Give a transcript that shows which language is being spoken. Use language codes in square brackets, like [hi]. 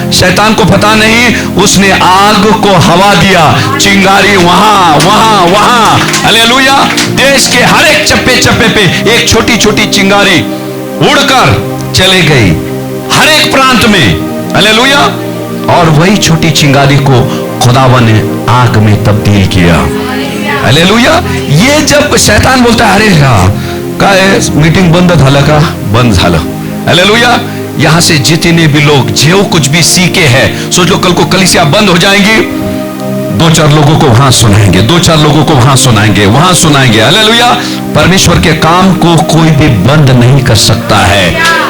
[hi] शैतान को पता नहीं, उसने आग को हवा दिया, चिंगारी वहां वहां वहां। हालेलुया। देश के हर एक चप्पे चप्पे पे एक छोटी छोटी चिंगारी उड़कर चले गई, हर एक प्रांत में। हालेलुया। और वही छोटी चिंगारी को खुदावन ने आग में तब्दील किया। हालेलुया। ये जब शैतान बोलता है [mr] अरे काय मीटिंग बंद झालं का? बंद झालं। हालेलुया। [hi] यहां से जितने भी लोग जो कुछ भी सीखे हैं, सोच लो कल को कलीसिया बंद हो जाएंगी, 2-4 लोगों को वहां सुनाएंगे, 2-4 लोगों को वहां सुनाएंगे, वहां सुनाएंगे। हालेलुया। परमेश्वर के काम को कोई भी बंद नहीं कर सकता है।